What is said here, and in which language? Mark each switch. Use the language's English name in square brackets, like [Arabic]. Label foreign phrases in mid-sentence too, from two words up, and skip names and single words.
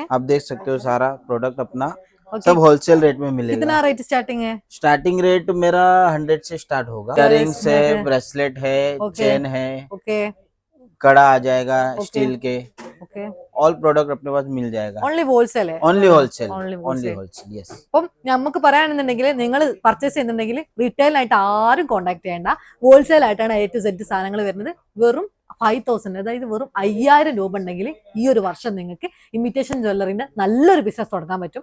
[Hindi] आप देख सकते हो सारा प्रोडक्ट अपना सब [English] wholesale rate [Hindi] में मिलेगा. कितना [English] rate starting [Hindi] है? [English] starting rate [Hindi] मेरा 100 से स्टार्ट होगा. इयररिंग्स है, ब्रेसलेट है, चेन है, ओके कड़ा आ जाएगा स्टील के. ओके [English] all product [Hindi] अपने पास मिल जाएगा. [English] only wholesale only wholesale. ഓൺലി wholesale. yes. [Malayalam] അപ്പം നമുക്ക് പറയാണെന്നുണ്ടെങ്കിൽ നിങ്ങൾ പർച്ചേസ് ചെയ്യുന്നുണ്ടെങ്കിൽ റീറ്റെയിൽ ആയിട്ട് ആരും കോൺടാക്ട് ചെയ്യേണ്ട. ഹോൾസെയിൽ ആയിട്ടാണ് A to Z സാധനങ്ങൾ വരുന്നത്. വെറും 5000, അതായത് വെറും 5000 രൂപ ഉണ്ടെങ്കിൽ ഈ ഒരു വർഷം നിങ്ങൾക്ക് ഇമിറ്റേഷൻ ജ്വല്ലറിന്റെ നല്ലൊരു ബിസിനസ് തുടങ്ങാൻ പറ്റും.